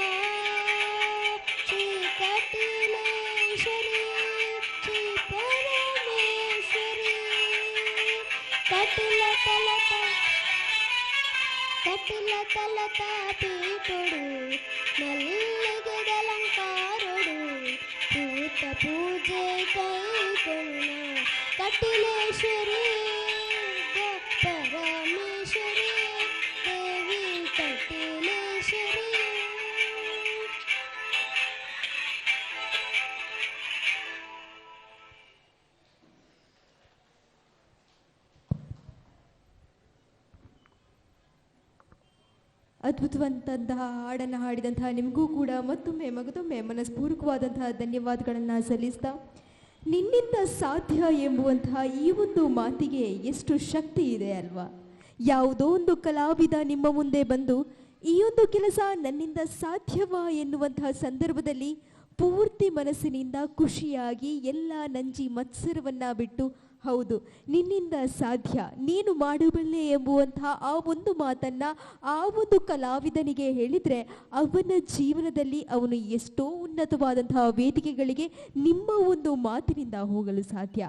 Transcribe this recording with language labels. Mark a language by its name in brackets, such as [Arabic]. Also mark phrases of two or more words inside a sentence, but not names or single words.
[Tulu] ಶ್ರೀ ಕಟಿಲೇಶ್ವರಿ ಶ್ರೀ ಪರಮೇಶ್ವರಿ ಕಟಿಲ ತಲತ ಪೀಠುಡು ಮಲ್ಲಿಗೆದಲಂಕಾರುಡು ಭೂತ ಪೂಜೆ ಕೈಗೊಳ್ಳ ಕಟಿಲೇಶ್ವರಿ ಪರಮೇಶ್ವರಿ ದೇವಿ ಕಟಿಲೇಶ್ವರಿ [Kannada] ಅದ್ಭುತವಂತಹ ಹಾಡನ್ನು ಹಾಡಿದಂತಹ ನಿಮಗೂ ಕೂಡ ಮತ್ತೊಮ್ಮೆ ಮನಸ್ಪೂರ್ವಕವಾದಂತಹ ಧನ್ಯವಾದಗಳನ್ನು ಸಲ್ಲಿಸ್ತಾ ನಿನ್ನಿಂದ ಸಾಧ್ಯ ಎಂಬುವಂತಹ ಈ ಒಂದು ಮಾತಿಗೆ ಎಷ್ಟು ಶಕ್ತಿ ಇದೆ ಅಲ್ವಾ. ಯಾವುದೋ ಒಂದು ಕಲಾವಿದ ನಿಮ್ಮ ಮುಂದೆ ಬಂದು ಈ ಒಂದು ಕೆಲಸ ನನ್ನಿಂದ ಸಾಧ್ಯವಾ ಎನ್ನುವಂತಹ ಸಂದರ್ಭದಲ್ಲಿ ಪೂರ್ತಿ ಮನಸ್ಸಿನಿಂದ ಖುಷಿಯಾಗಿ ಎಲ್ಲ ನಂಜಿ ಮತ್ಸರವನ್ನು ಬಿಟ್ಟು ಹೌದು ನಿನ್ನಿಂದ ಸಾಧ್ಯ ನೀನು ಮಾಡಬಲ್ಲೆ ಎಂಬುವಂತಹ ಆ ಒಂದು ಮಾತನ್ನು ಆ ಒಂದು ಕಲಾವಿದನಿಗೆ ಹೇಳಿದರೆ ಅವನ ಜೀವನದಲ್ಲಿ ಅವನು ಎಷ್ಟೋ ಉನ್ನತವಾದಂತಹ ವೇದಿಕೆಗಳಿಗೆ ನಿಮ್ಮ ಒಂದು ಮಾತಿನಿಂದ ಹೋಗಲು ಸಾಧ್ಯ.